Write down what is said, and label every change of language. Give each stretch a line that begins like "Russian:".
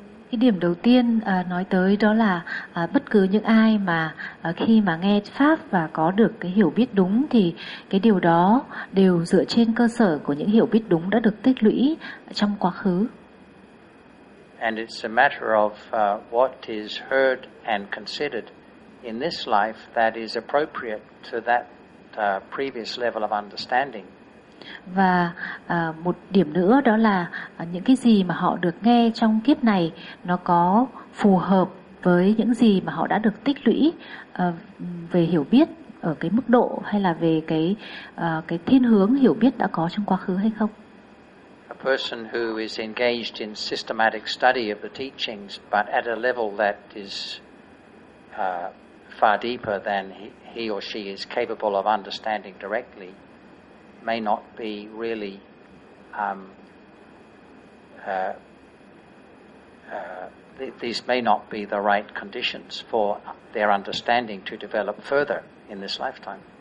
Vietnamese: Cái điểm đầu tiên nói tới đó là bất cứ những ai mà khi mà nghe pháp và có được cái hiểu biết đúng thì cái điều đó đều dựa trên cơ sở của những hiểu biết đúng đã được tích lũy trong quá khứ.
English: And it's a matter of what is heard and considered in this life that is appropriate to that previous level of understanding.
Vietnamese: Và một điểm nữa đó là những cái gì mà họ được nghe trong kiếp này nó có phù hợp với những gì mà họ đã được tích lũy về hiểu biết ở cái mức độ hay là về cái thiên hướng hiểu biết đã có trong quá khứ hay không.
English: A person who is engaged in systematic study of the teachings but at a level that is far deeper than he or she is capable of understanding directly may not be really these may not be the right conditions for their understanding to develop further in this lifetime.